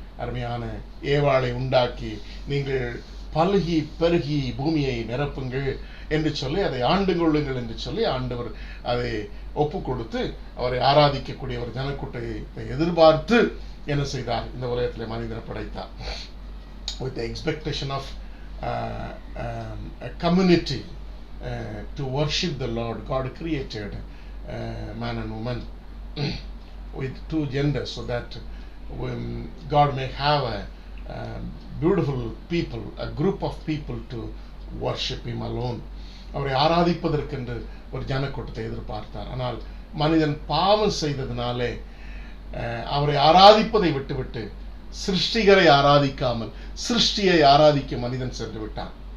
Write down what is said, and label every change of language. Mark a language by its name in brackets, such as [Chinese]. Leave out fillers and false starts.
[Tamil] அருமையான ஏவாளை உண்டாக்கி நீங்கள் பல்கி பெருகி பூமியை நிரப்புங்கள் என்று சொல்லி அதை ஆண்டு கொள்ளுங்கள் என்று சொல்லி ஆண்டவர் அதை ஒப்பு கொடுத்து அவரை ஆராதிக்கக்கூடிய ஒரு ஜனக்கூட்டத்தை எதிர்பார்த்து என்ன செய்தார்? இந்த உலகத்தில் மனிதனை படைத்தார். [English] with the expectation of a community to worship the Lord. God created man and woman with two genders so that God may have a beautiful people, a group of people to worship Him alone. [Tamil] அவரை ஆராதிப்பதற்கென்று ஒரு ஜனக்கூட்டத்தை எதிர்பார்த்தார். ஆனால் மனிதன் பாவம் செய்ததினாலே அவரை ஆராதிப்பதை விட்டுவிட்டு சிருஷ்டிகரை ஆராதிக்காமல் சிருஷ்டியை ஆராதிக்க மனிதன் சென்று விட்டான்.